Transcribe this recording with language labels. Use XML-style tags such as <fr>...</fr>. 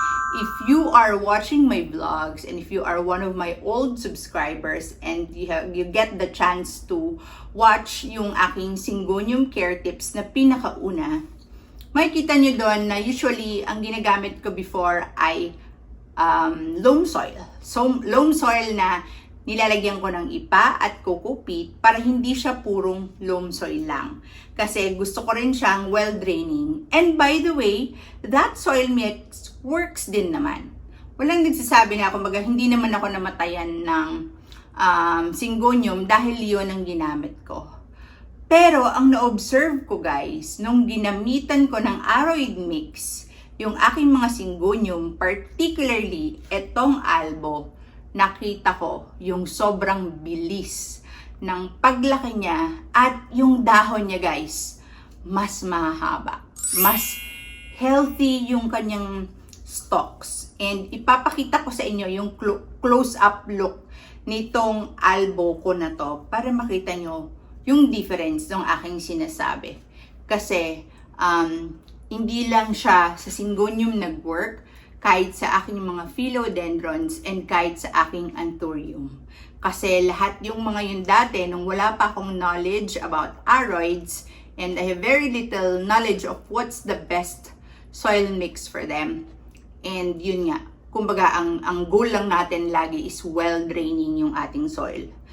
<en>If you are watching my vlogs and if you are one of my old subscribers and you get the chance to watch</en> <tl>yung aking Syngonium care tips na pinakauna, makikita nyo doon na usually ang ginagamit ko before ay loam soil. So, loam soil na nilalagyan ko ng ipa at coco peat para hindi siya purong loam soil lang. Kasi gusto ko rin siyang well-draining.</tl> <en>And by the way, that soil mix works</en> <tl>din naman. Walang nagsasabi na kumbaga hindi naman ako namatayan ng Syngonium dahil yun ang ginamit ko. Pero ang na-observe ko guys, nung ginamitan ko ng aroid mix, yung aking mga Syngonium, particularly etong albo, nakita ko yung sobrang bilis ng paglaki niya at yung dahon niya guys, mas mahaba, mas healthy yung kanyang stalks. And ipapakita ko sa inyo yung close-up look nitong albo ko na to para makita nyo yung difference ng aking sinasabi. Kasi, hindi lang siya sa Syngonium nag-work, kahit sa aking mga philodendrons and kahit sa aking anthurium. Kasi lahat yung mga yun dati, nung wala pa akong knowledge about aroids,</tl> <en>and I have very little knowledge of what's the best soil mix for them. And</en> <tl>yun nga, kumbaga, ang goal lang natin lagi is well-draining yung ating soil.</tl>